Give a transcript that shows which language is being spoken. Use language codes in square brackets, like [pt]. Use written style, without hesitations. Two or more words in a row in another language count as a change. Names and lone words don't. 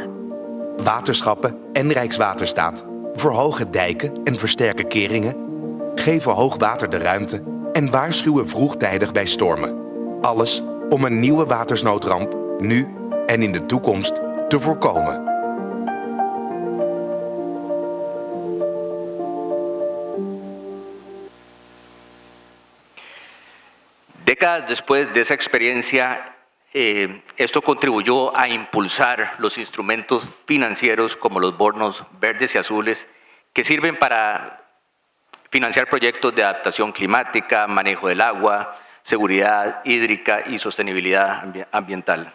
[nl] Waterschappen en Rijkswaterstaat verhogen dijken en versterken keringen, geven hoogwater de ruimte en waarschuwen vroegtijdig bij stormen. Alles om een nieuwe watersnoodramp nu en in de toekomst te voorkomen. [es] Décadas después de esa experiencia, esto contribuyó a impulsar los instrumentos financieros como los bonos verdes y azules, que sirven para financiar proyectos de adaptación climática, manejo del agua, seguridad hídrica y sostenibilidad ambiental.